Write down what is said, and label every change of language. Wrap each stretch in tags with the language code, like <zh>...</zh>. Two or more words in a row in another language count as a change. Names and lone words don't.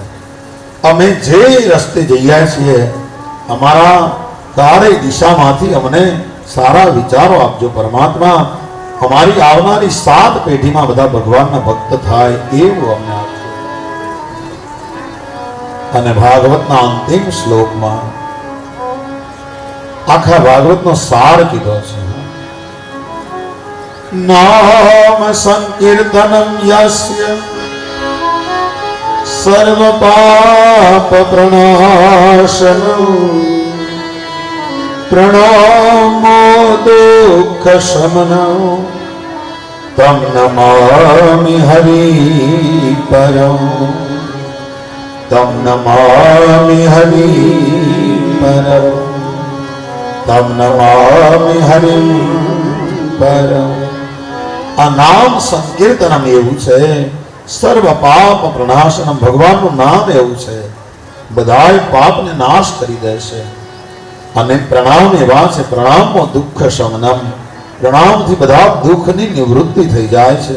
<gu>અમે જે રસ્તે જઈએ છીએ અમારા ચારેય દિશામાંથી અમને સારા વિચારો આપજો પરમાત્મા। અમારી આવનારી 7 પેઢીમાં બધા ભગવાનના ભક્ત થાય એવું અમને આપજો। અને ભાગવતના અંતિમ શ્લોકમાં આખા ભાગવતનો સાર કીધો છે।</gu> <sa>नाम संकीर्तनम यस्य सर्व पाप प्रणाशनम प्रणमो दुख शमनम तम नमामि हरि परम। तम नमामि हरि परम। तम नमामि हरि परम।</sa> <gu>આ</gu> <sa>नाम संकीर्तनम</sa> <gu>એવું છે,</gu> <sa>सर्व पाप प्रणाशनम,</sa> <gu>ભગવાનનું નામ એવું છે, બધાય પાપને નાશ કરી દે છે। અને પ્રણામ એવા છે, પ્રણામમાં</gu> <sa>दुःख शमनम,</sa> <gu>પ્રણામથી બધા દુઃખની નિવૃત્તિ થઈ જાય છે।</gu>